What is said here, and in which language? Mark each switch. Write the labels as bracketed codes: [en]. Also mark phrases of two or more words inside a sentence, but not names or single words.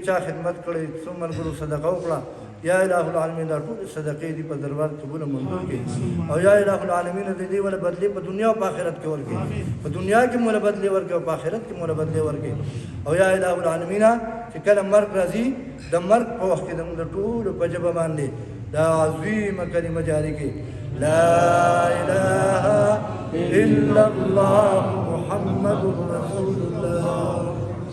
[ps] چا خدمت کړې څو ملګرو صدقه وکړه [ar] یا الہ العالمین [ps] دا ټول صدقې دې په دربار قبول منظور کړي او [ar] یا الہ العالمین [ps] دې ول بدلې په دنیا او آخرت کې ورکړي په دنیا کې مولا بدلې ورکړي او په آخرت کې مولا بدلې ورکړي او [ar] یا الہ العالمین [ps] چې کله مرګ راځي د مرګ په وخت کې د ټول په جبه باندې دا عظیم کلمه جاری کی [ar] لا الہ الا اللہ محمد رسول اللہ